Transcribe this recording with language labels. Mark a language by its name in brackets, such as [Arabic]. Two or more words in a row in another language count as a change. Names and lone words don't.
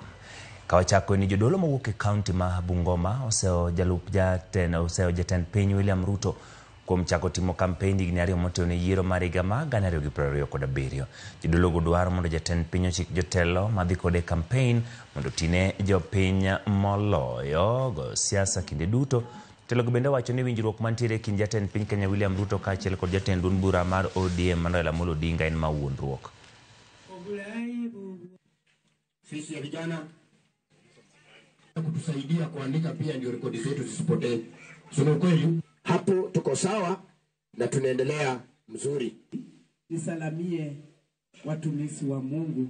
[Luo (Kenya and Tanzania)] Kawachako ni jodolo mowuok e kaunti ma Bungoma oseo jalup jatend piny William Ruto kuom chako timo kampeni higni ariyo motelo ne yiero mar higa ma 2027. Jodolo go dwaro mondo jatend piny ochik jotelo madhi kode kampeni mondo tine jopiny moloyo go siasa kinde duto. Telo go bende wacho ni winjruok mantiere kind jatend piny Kenya William Ruto kaachiel kod jatend duond bura mar ODM Raila Amolo Odinga en mawuondruok. [Swahili] Sisi ya vijana kutusaidia kuandika pia ndio rekodi zetu zisipotee. Sio kweli? Hapo tuko sawa na tunaendelea mzuri. Nisalamie watumishi wa Mungu.